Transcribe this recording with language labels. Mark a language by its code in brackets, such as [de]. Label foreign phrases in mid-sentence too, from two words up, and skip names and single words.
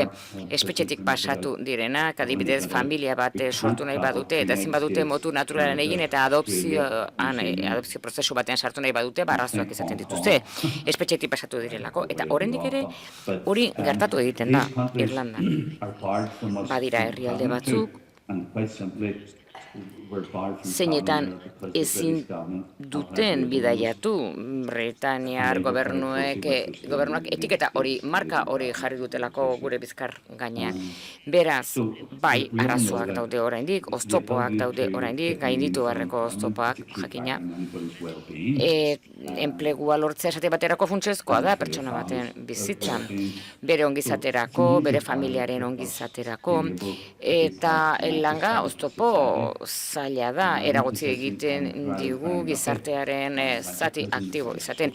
[eu] Espetxetik pasatu direnak, adibidez familia bat sortu nahi badute, eta ezin badute motu naturalen egin, eta adopzio prozesu batean sartu nahi badute, arazoak izaten dituzte. Espetxetik pasatu direlako, eta oraindik ere hori gertatu egiten da Irlandan. Badira herrialde batzuk, [en] And quite simply, we're barred from [eu] zeinetan [en] traveling there because the [eu] ezin [en] British government have [eu] duten [en] had [eu] bidaiatu Britaniar gobernuak etiketa hori, marka hori jarri dutelako gure bizkar gainean. Beraz, bai, arazoak daude oraindik, oztopoak daude oraindik, gainditu beharreko oztopoak jakina. Enplegua lortzea esate baterako funtsezkoa da pertsona baten bizitzan, bere ongizaterako, bere familiaren ongizaterako, eta langa oztopo zaila da, eragotzi egiten digu gizartearen zati aktibo izaten.